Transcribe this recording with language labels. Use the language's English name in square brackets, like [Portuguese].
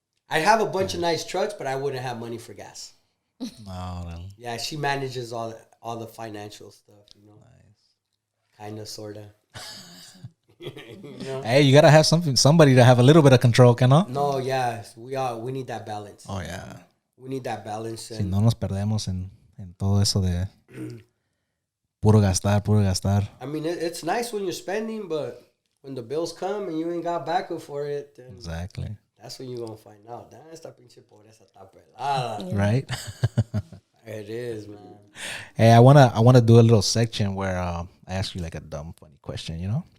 [English] I'd have a bunch of nice trucks, but I wouldn't have money for gas. No. Yeah, she manages all the financial stuff. You know, kind of, sorta. You know? Hey, you gotta have somebody to have a little bit of control, ¿no? No, yeah, we need that balance. Oh yeah. We need that balance. [Spanish] Si no nos perdemos en todo eso de puro gastar. [English] I mean, it's nice when you're spending, but when the bills come and you ain't got backup for it, then Exactly. that's when you're gonna find out. Damn, [Spanish] esta pinche pobreza está pelada. [English] Right? It is, man. Hey, I wanna do a little section where I ask you like a dumb, funny question, you know?